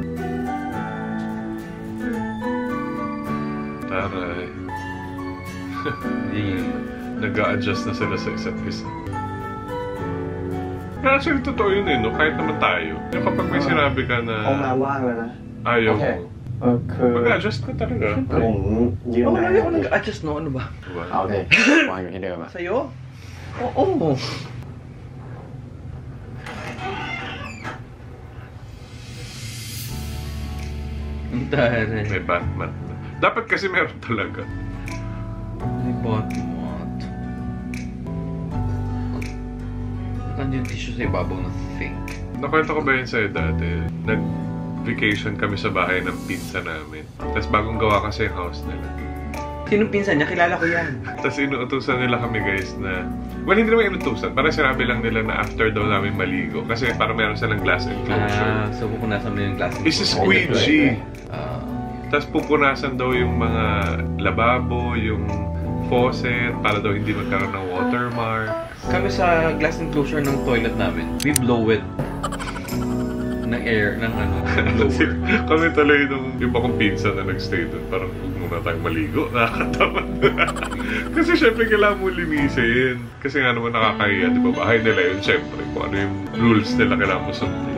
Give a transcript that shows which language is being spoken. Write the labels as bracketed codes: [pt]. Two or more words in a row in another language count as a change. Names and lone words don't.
[tl] Taray. Hindi. Nag-a-adjust na sila sa isa't isa. Pero actually, totoo yun eh, no? Kahit naman tayo. Yung kapag may sinabi ka na [th] ห้องน้ำว่างแล้วนะ [tl] ayaw [en] Okay. [tl] ม Mag-adjust ko talaga. [th] ผมยืน [tl] Oo, [th] ไหน [tl] lagi ako nag-adjust, no? Ano ba? [th] เอาสิวางอยู่ที่เดิมอ่ะ [tl] Sa'yo? Oo. Ang taray. May Batman. Dapat kasi meron talaga. May Batman. Saan yung tissue sa ibabaw ng sink? Nakwento ko ba yun sa'yo dati? Nag-vacation kami sa bahay ng pinsa namin. Tapos bagong gawa kasi yung house nila. Sinong pinsan niya? Kilala ko yan. Tapos inuutusan nila kami guys na... Well, hindi naman inutusan. Parang sinabi lang nila na after daw namin maligo. Kasi parang meron silang [en] glass enclosure. [tl] So pupunasan mo yung [en] glass enclosure. This is squeegee. [tl] Tapos pupunasan daw yung mga lababo, yung faucet, para daw hindi magkaroon ng watermark. Kami sa [en] glass enclosure [tl] ng toilet namin, [en] we blow it ng air, ng blower. [tl] Kami tuloy nung iba kong pinsan na nagstay doon. Parang huwag muna tayong maligo. Nakakatamad. Kasi syempre kailangan mo linisin. Kasi nga naman nakakahiya. Di ba? Bahay nila yun syempre. Kung ano yung rules nila kailangan mo sundin.